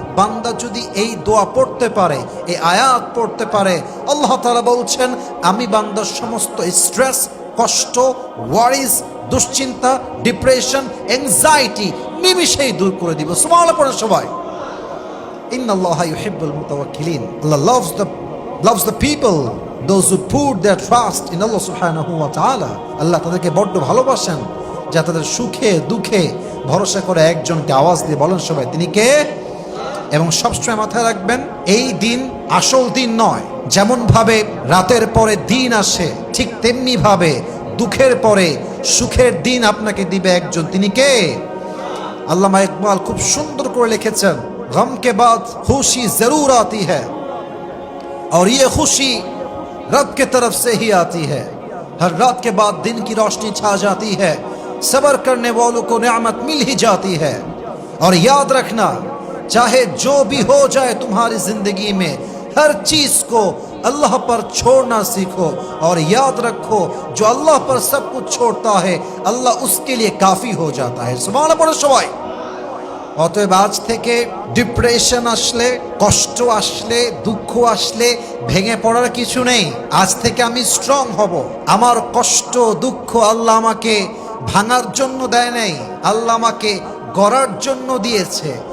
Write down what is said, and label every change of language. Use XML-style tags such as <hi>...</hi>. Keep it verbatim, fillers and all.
<bn>বান্দা যদি এই দোয়া পড়তে পারে, এই আয়াত পড়তে পারে, আল্লাহ তাআলা বলছেন আমি বান্দার সমস্ত স্ট্রেস, কষ্ট, ওয়ারিজ, দুশ্চিন্তা, ডিপ্রেশন, অ্যাংজাইটি নিমিষেই দূর করে দিব। সুবহানাল্লাহ পড়ে সবাই।</bn> <ar>Innallaha yuhibbul mutawakkilin.</ar> <en>Allah loves the loves the people, those who put their trust in Allah subhanahu wa ta'ala.</en> <bn>Allah তাদেরকে বড় ভালোবাসেন, যা তাদের সুখে দুঃখে ভরসা করে একজনকে। আওয়াজ দিয়ে বলেন সবাই, তিনি কে? এবং সবসময় মাথায় রাখবেন, এই দিন আসল দিন নয়। যেমন ভাবে রাতের পরে দিন আসে, ঠিক তেমনি ভাবে দুঃখের পরে সুখের দিন আপনাকে দিবে একজন। তিনি কে? আল্লামা ইকবাল খুব সুন্দর করে লিখেছেন,</bn> <hi>गम के बाद खुशी जरूर आती है और ये खुशी रब के तरफ से ही आती है। हर रात के बाद दिन की रोशनी छा जाती है, सब्र करने वालों को नियामत मिल ही जाती है। और याद रखना, चाहे जो भी हो जाए तुम्हारी जिंदगी में, हर चीज को अल्लाह पर छोड़ना सीखो। और याद रखो, जो अल्लाह पर सब कुछ छोड़ता है अल्लाह उसके लिए काफ़ी हो जाता है।</hi> <bn>सुभान पড়ো সবাই। অতএব আজ থেকে ডিপ্রেশন আসলে, কষ্ট আসলে, দুঃখ আসলে ভেঙে পড়ার কিছু নেই। আজ থেকে আমি স্ট্রং হব। আমার কষ্ট দুঃখ আল্লাহ আমাকে ভাঙার জন্য দেয় নাই, আল্লাহ আমাকে গড়ার জন্য দিয়েছে।</bn>